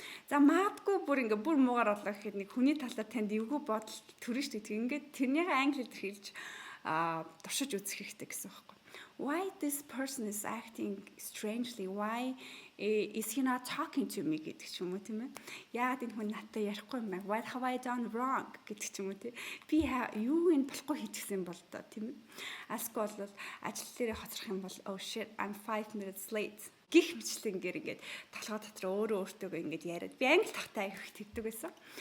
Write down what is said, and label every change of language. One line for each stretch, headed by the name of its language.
Mongolian: За магадгүй бүр муугаар орлоо гэхэд нэг хүний талаар танд эвгүй бодол төрнө шүү дээ. Ингээд тэрнийг англиар хэлж туршиж үзэх хэрэгтэй гэсэн үг байна.
English: Why this person is acting strangely? Why is he not talking to me
Mongolian: гэдэг ч юм уу тийм ээ. Яагаад энэ хүн надтай ярихгүй юм бэ?
English: What have I done wrong
Mongolian: гэдэг ч юм уу тийм. Би юу энэ болохгүй хийчихсэн бол доо тийм ээ. Аскол бол ажил дээрээ хоцрох юм бол
English: oh shit I'm 5 minutes late
Mongolian: гих мэтлэнгээр ингээд толгой дотор өөртөөгөө ингээд яриад би англи тахтай их тэгдэг байсан.